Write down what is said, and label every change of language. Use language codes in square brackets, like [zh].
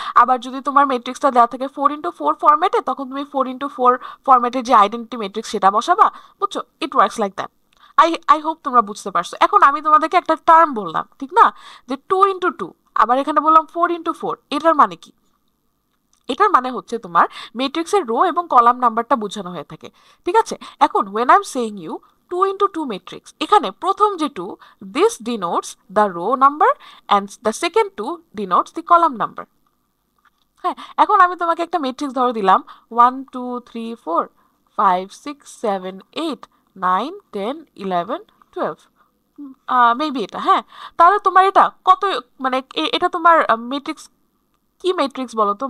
[bn] আবার যদি তোমার ম্যাট্রিক্সটা দেওয়া থাকে 4 × 4 ফরম্যাটে, তখন তুমি 4 × 4 ফরম্যাটের যে আইডেন্টি ম্যাট্রিক্স সেটা বসাবা। বুঝছো? [en] It works like that. I hope [bn] তোমরা বুঝতে পারছো। এখন আমি তোমাদেরকে একটা টার্ম বললাম, ঠিক না, যে 2 × 2, আবার এখানে বললাম 4 × 4, এটার মানে কি? এটার মানে হচ্ছে তোমার ম্যাট্রিক্সের রো এবং কলাম নাম্বারটা বোঝানো হয়ে থাকে, ঠিক আছে। [en] এখন when I'm saying you 2 × 2 matrix, [bn] এখানে প্রথম যে 2, [en] this denotes the row number and the second 2 denotes the column number। [bn] হ্যাঁ, এখন আমি তোমাকে একটা ম্যাট্রিক্স ধরে দিলাম 1 2 3 4 5 6 7 8 9 10 11 12, মেবি এটা, হ্যাঁ। তাহলে তোমার এটা কত, মানে এটা তোমার ম্যাট্রিক্স কি ম্যাট্রিক্স বলো তো?